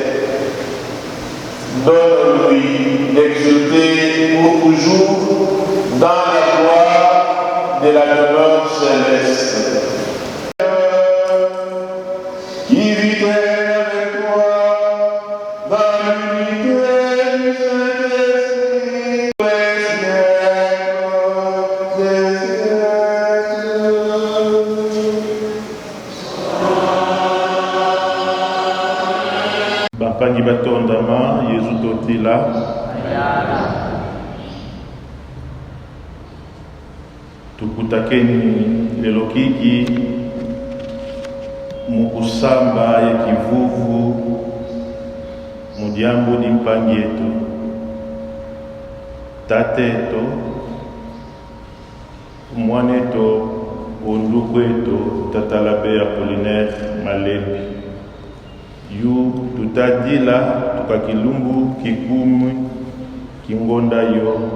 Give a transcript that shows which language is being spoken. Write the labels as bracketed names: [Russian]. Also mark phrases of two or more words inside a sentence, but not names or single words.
[French] Donne-lui d'exulter pour toujours dans la gloire de la demeure céleste. Qui vit avec toi dans l'unité du Saint-Esprit, les siècles des siècles. [Kongo] Bampangi batondama, Yesu totila. Tukutakeni lelo kiki mukusamba ya kivuvu mudiambo di mpangi yetu tate eto mwana eto onduku eto tatalabe Apollinaire Malembi yu tutadila tukakilumbu kikumi kingonda yo